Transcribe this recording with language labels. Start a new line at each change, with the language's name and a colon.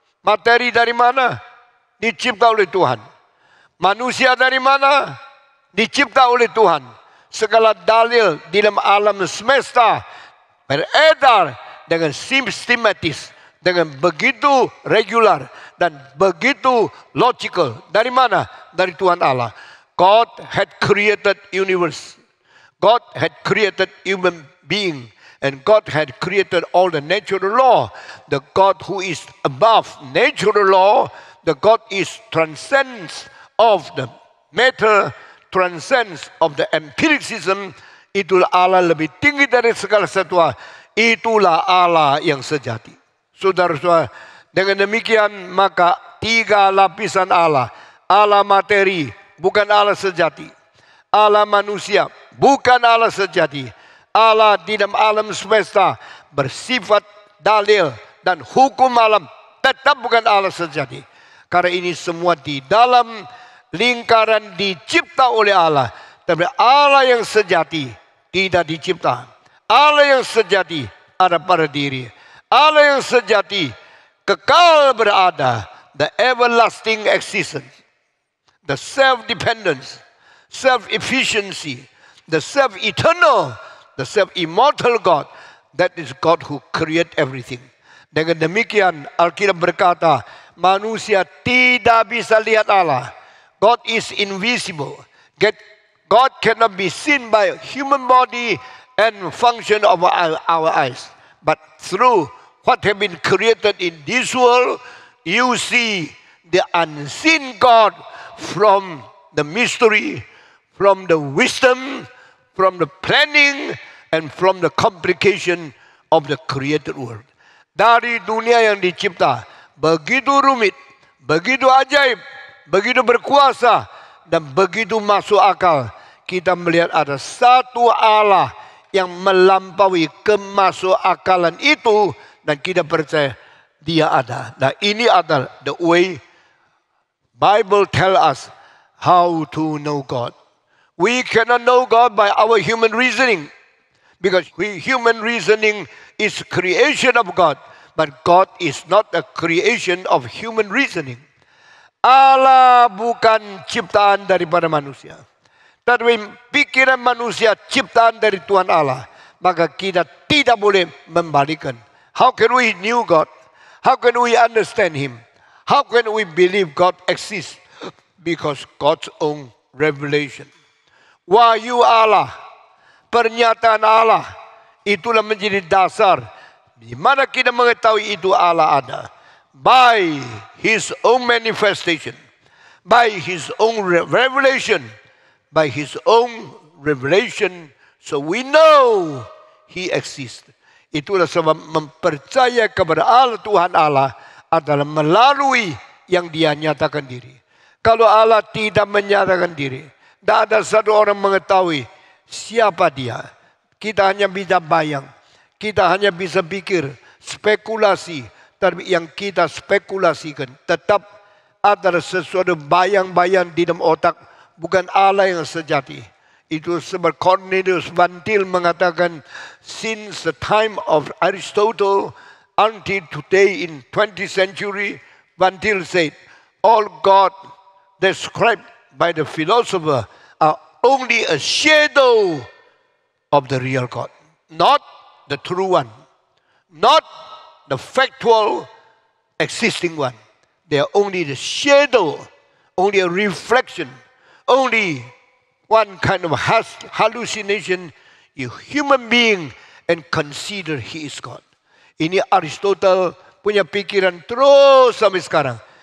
Indonesian: Materi dari mana? Dicipta oleh Tuhan. Manusia dari mana? Dicipta oleh Tuhan. Segala dalil di dalam alam semesta beredar dengan sistematis, dengan begitu regular dan begitu logical. Dari mana? Dari Tuhan Allah.
English: God had created universe. God had created human being. And God had created all the natural law. The God who is above natural law, the God is transcends of the matter, transcends of the empiricism.
Indonesian: Itulah Allah lebih tinggi dari segala sesuatu. Itulah Allah yang sejati. Saudara-saudara, dengan demikian maka 3 lapisan Allah. Allah materi, bukan Allah sejati. Allah manusia, bukan Allah sejati. Allah di dalam alam semesta bersifat dalil dan hukum alam, tetap bukan Allah sejati. Karena ini semua di dalam lingkaran dicipta oleh Allah. Tapi Allah yang sejati tidak dicipta. Allah yang sejati ada pada diri. Allah yang sejati kekal berada.
English: The everlasting existence. The self-dependence. Self-efficiency. The self-eternal. The self-immortal God. That is God who create everything.
Indonesian: Dengan demikian Alkitab berkata, manusia tidak bisa lihat Allah.
English: God is invisible. God cannot be seen by human body and function of our eyes. But through what have been created in this world, you see the unseen God from the mystery, from the wisdom, from the planning, and from the complication of the created world.
Indonesian: Dari dunia yang dicipta, begitu rumit, begitu ajaib, begitu berkuasa, dan begitu masuk akal. Kita melihat ada satu Allah yang melampaui kemasukakalan itu, dan kita percaya dia ada. Nah, ini adalah
English: the way Bible tell us how to know God. We cannot know God by our human reasoning. Because human reasoning is creation of God. But God is not a creation of human reasoning.
Indonesian: Allah bukan ciptaan daripada manusia. Tapi pikiran manusia ciptaan dari Tuhan Allah. Maka kita tidak boleh membalikan.
English: How can we know God? How can we understand Him? How can we believe God exists? Because God's own revelation.
Indonesian: Wahyu Allah, pernyataan Allah, itulah menjadi dasar di mana kita mengetahui itu Allah ada.
English: By His own manifestation, by His own revelation, by His own revelation, so we know He exists.
Indonesian: Itulah sebab mempercaya kepada Allah Tuhan Allah adalah melalui yang Dia nyatakan diri. Kalau Allah tidak menyatakan diri, tidak ada satu orang mengetahui siapa Dia. Kita hanya bisa bayang, kita hanya bisa pikir, spekulasi. Tapi yang kita spekulasikan tetap adalah sesuatu bayang-bayang di dalam otak, bukan Allah yang sejati. Itu sebab Cornelius Van Til mengatakan,
English: since the time of Aristotle until today in 20th century, Van Til said, all God described by the philosopher are only a shadow of the real God, not the true one, not the factual existing one. They are only the shadow, only a reflection, only one kind of hallucination, you human being, and consider He is God.
Indonesian: Ini Aristotle punya pikiran terus sampai sekarang.